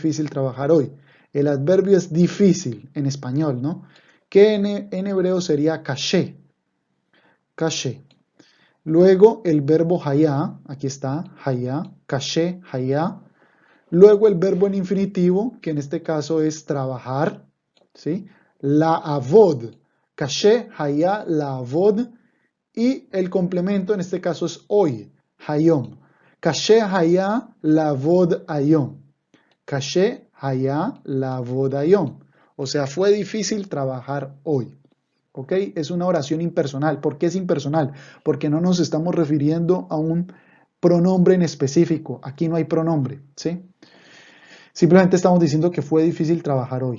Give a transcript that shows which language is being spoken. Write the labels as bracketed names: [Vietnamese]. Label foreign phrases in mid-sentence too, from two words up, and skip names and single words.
[Spanish] Fue difícil trabajar hoy. El adverbio es difícil en español, ¿no? Que en hebreo sería caché. Caché. Luego el verbo hayá, aquí está, [Hebrew] היה, קשה, היה. [Spanish] Luego el verbo en infinitivo, que en este caso es trabajar, ¿sí? [Hebrew] לעבוד, קשה, היה, לעבוד. [Spanish] Y el complemento en este caso es hoy, hayom. [Hebrew] קשה, היה, לעבוד, היום. קשה, היה, לעבוד, היום. [Spanish] O sea, fue difícil trabajar hoy. ¿Ok? Es una oración impersonal. ¿Por qué es impersonal? Porque no nos estamos refiriendo a un pronombre en específico. Aquí no hay pronombre, ¿sí? Simplemente estamos diciendo que fue difícil trabajar hoy.